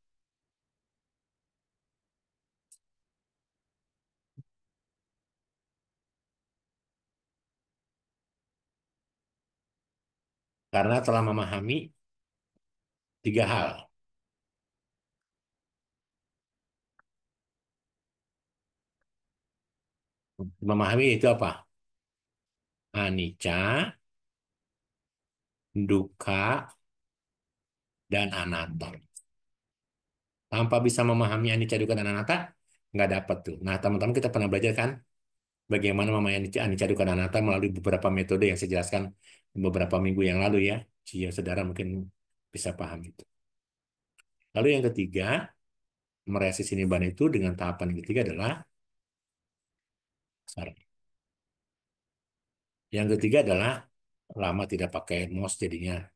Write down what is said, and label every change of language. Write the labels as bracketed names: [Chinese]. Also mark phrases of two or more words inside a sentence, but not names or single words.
[Indonesian] Karena telah memahami 3 hal. Memahami itu apa? [Pali] Anicca, dukkha, [Indonesian] dan anatta. Tanpa bisa memahami [Pali] anicca, dukkha, [Indonesian] dan anatta, nggak dapat tuh. Nah, teman-teman kita pernah belajar kan bagaimana memahami [Pali] anicca, dukkha, [Indonesian] dan anatta melalui beberapa metode yang saya jelaskan beberapa minggu yang lalu ya. Jika saudara mungkin bisa paham itu. Lalu yang ketiga, merealisasi nibbana itu dengan tahapan yang ketiga adalah sorry. Yang ketiga adalah lama tidak pakai mouse jadinya.